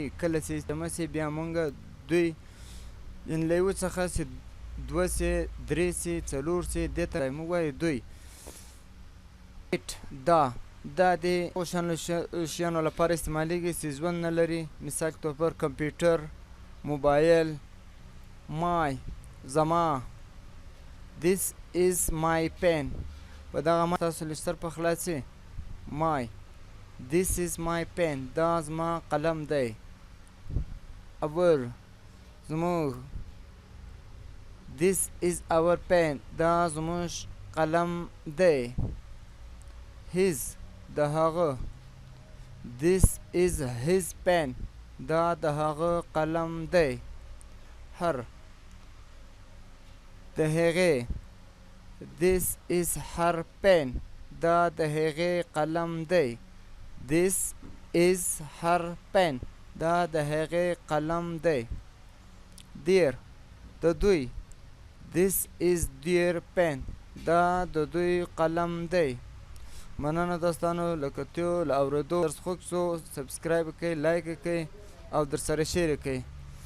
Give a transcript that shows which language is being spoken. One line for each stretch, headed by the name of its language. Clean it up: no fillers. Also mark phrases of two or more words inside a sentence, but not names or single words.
Pashto: کله چې جمع سي بیا مونږ دوی یعنې له یو څخه چې دوه سي، درې سي، څلور سي، دې ته موږ وایو دوی. دا د شیانو لپاره استعمالیږي چې ژوند نه لري. مثال
Urdu: طور پر
Pashto: کمپیوټر، موبایل. مای زما،
English: this is my pen.
Pashto: په دغه معنی تاسو لستر په خلاصي مای
English: This is my pen.
Pashto: دا زما قلم دی.
English: our زموږ This is our pen.
Pashto: دا زموږ قلم دی. his د هغه
English: This is his pen.
Pashto: دا د هغه قلم دی. her د هغې
English: This is her pen.
Pashto: دا د هغې قلم دی.
English: This is her pen.
Pashto: دا د هغې قلم دی. their د دوی
English: This is their pen.
Pashto: دا د دوی قلم دی. مننه دوستانو، له کتیو له اورېدو درس خوښ شو، سبسکرایب کړئ، لایک کړئ او در سره شیر کړئ.